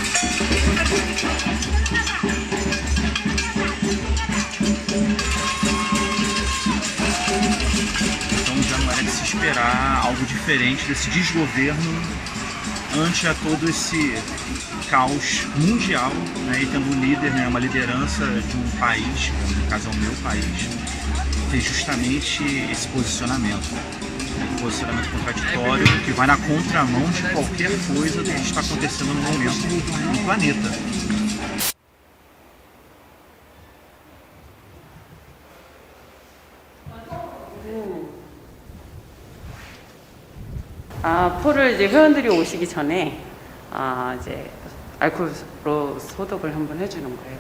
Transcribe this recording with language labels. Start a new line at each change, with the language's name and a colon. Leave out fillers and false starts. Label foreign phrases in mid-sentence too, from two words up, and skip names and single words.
Portuguese: Então já não era de se esperar algo diferente desse desgoverno ante a todo esse caos mundial, né, e tendo um líder, né, uma liderança de um país, no caso é o meu país, ter justamente esse posicionamento. Um posicionamento contraditório que vai na contramão de qualquer coisa do que está acontecendo no momento no planeta.
Korean: 포를 이제 회원들이 오시기 전에 이제 알코올로 소독을 한번 해주는 거예요.